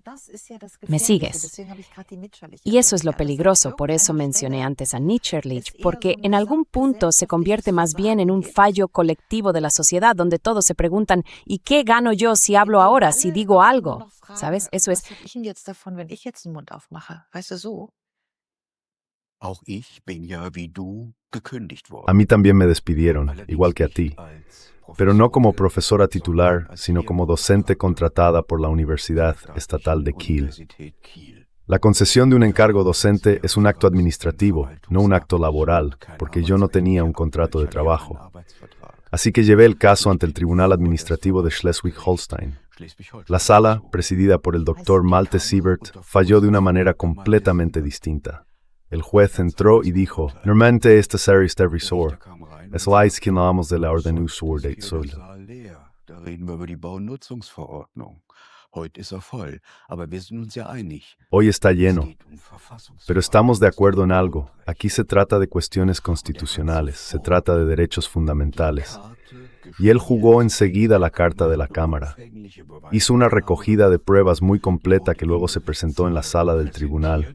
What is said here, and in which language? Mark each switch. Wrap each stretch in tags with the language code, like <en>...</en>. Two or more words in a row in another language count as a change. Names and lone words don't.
<es>¿Me sigues? Y eso es lo peligroso, por eso mencioné antes a Nietzsche, porque en algún punto se convierte más bien en un fallo colectivo de la sociedad donde todos se preguntan, ¿y qué gano yo si hablo ahora, si digo algo? ¿Sabes? Eso es...</es> <de>Auch ich bin ja wie du gekündigt worden.</de> <es>A mí también me despidieron, igual que a ti, pero no como profesora titular, sino como docente contratada por la Universidad Estatal de Kiel. La concesión de un encargo docente es un acto administrativo, no un acto laboral, porque yo no tenía un contrato de trabajo. Así que llevé el caso ante el Tribunal Administrativo de Schleswig-Holstein. La sala, presidida por el doctor Malte Siebert, falló de una manera completamente distinta. El juez entró y dijo, «Normalmente esta serie está revisor. Es la que hablamos de la orden usual de Zoll».</es> <de>Da reden wir über die Baunutzungsverordnung. Heute ist voll, aber wir sind uns ja einig.</de> <es>Hoy está lleno, pero estamos de acuerdo en algo. Aquí se trata de cuestiones constitucionales, se trata de derechos fundamentales. Y él jugó enseguida la carta de la Cámara. Hizo una recogida de pruebas muy completa que luego se presentó en la sala del tribunal.</es>